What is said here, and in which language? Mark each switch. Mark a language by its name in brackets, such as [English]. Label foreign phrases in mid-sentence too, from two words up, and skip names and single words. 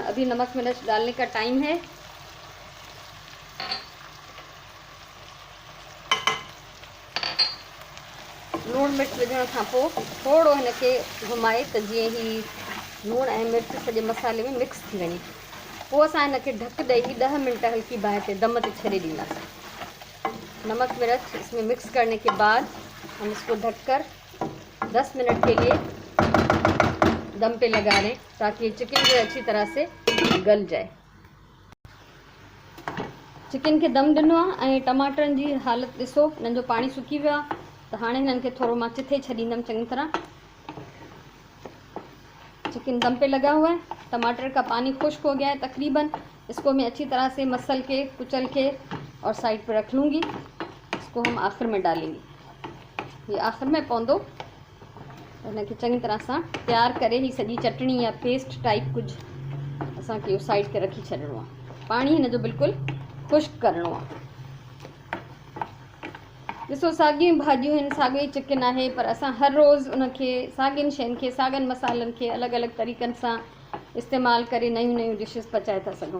[Hindi] अभी नमक मिर्च डालने का टाइम है। [Sindhi] लूण मिर्च विझण खां पोइ थोरो हिनखे घुमाए त जीअं ही लूण ऐं मिर्च सॼे मसाले में मिक्स थी वञे। पोइ असां हिनखे ढक ॾेई 10 मिनट हल्की बाहि ते दम ते छॾे ॾींदासीं। [Hindi] नमक मिर्च इसमें मिक्स करने के बाद हम इसको ढककर 10 मिनट के लिए दम पे लगा दें ताकि चिकन जो अच्छी तरह से गल जाए। [Sindhi] चिकन खे दम ॾिनो आहे ऐं टमाटरनि जी हालत ॾिसो, हिननि जो पाणी सुकी वियो आहे। तो हाणे हिननि खे थोरो मां चिथे छॾींदमि चङी तरह। [Hindi] चिकन दम पे लगा हुआ है, टमाटर का पानी खुश्क हो गया है तकरीबन। इसको मैं अच्छी तरह से मसल के कुचल के और साइड पे रख लूँगी। इसको हम आखिर में डालेंगे, ये [Sindhi] आखिर में पवंदो। हिनखे चङी तरह सां तैयार करे ही सॼी चटणी या पेस्ट टाइप कुझु असांखे इहो साइड ते रखी छॾिणो आहे। पाणी हिन जो बिल्कुलु खुश्क करिणो आहे। ॾिसो साॻियूं भाॼियूं आहिनि, साॻियो ई चिकन आहे, पर असां हर रोज़ु उनखे साॻियुनि शयुनि खे, साॻियुनि मसालनि खे अलॻि अलॻि तरीक़नि सां इस्तेमालु करे नयूं नयूं डिशिस पचाए था सघूं।